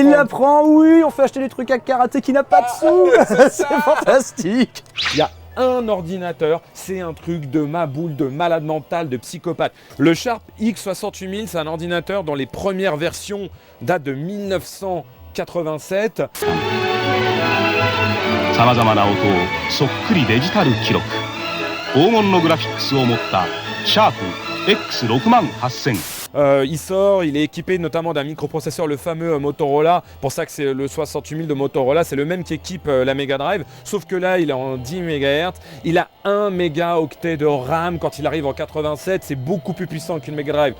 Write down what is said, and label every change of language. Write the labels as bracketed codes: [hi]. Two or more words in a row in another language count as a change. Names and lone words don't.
[fr] Il la prend, oui, on fait acheter des trucs à karaté qui n'a pas de sous. C'est fantastique. Il y a un ordinateur, c'est un truc de maboule, de malade mental, de psychopathe. Le Sharp X68000, c'est un ordinateur dont les premières versions datent de 1987. [ja] さまざまな音をそっくりデジタル記録黄金のグラフィックスを持ったシャープ X68000 [fr] il sort, il est équipé notamment d'un microprocesseur, le fameux Motorola. Pour ça que c'est le 68000 de Motorola, c'est le même qui équipe la Mega Drive, sauf que là il est en 10 MHz, il a 1 mégaoctet de RAM quand il arrive en 87, c'est beaucoup plus puissant qu'une Mega Drive.